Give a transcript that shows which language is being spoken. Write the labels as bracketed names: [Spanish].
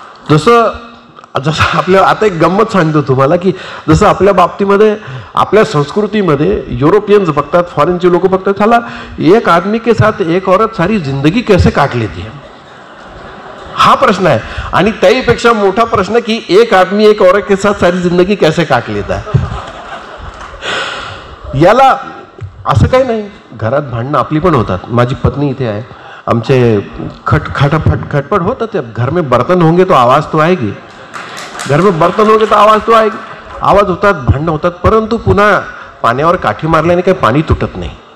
[Marathi] जसं आपल्या, आता एक गंमत सांगतो तुम्हाला, की जसं आपल्या बाबतीमध्ये, आपल्या संस्कृतीमध्ये युरोपियन्स बघतात, फॉरेनचे लोक बघतात, चला [Hindi] एक आदमी के साथ एक औरत सारी जिंदगी कैसे काट लेती है, [Marathi] हा प्रश्न आहे. आणि त्याहीपेक्षा मोठा प्रश्न की [Hindi] एक आदमी एक औरत के साथ सारी जिंदगी कैसे काट लेता है. [Marathi] याला असं काही नाही. घरात भांडणं आपली पण होतात. माझी पत्नी इथे आहे, आमचे खटपट होतात. [Hindi] घर में बर्तन होंगे तो आवाज तो आएगी, घर में बर्तन होंगे तो आवाज तो आएगी, [Marathi] आवाज होतात, भांडणं होतात, परंतु पुन्हा पाण्यावर काठी मारल्याने काही पाणी तुटत नाही.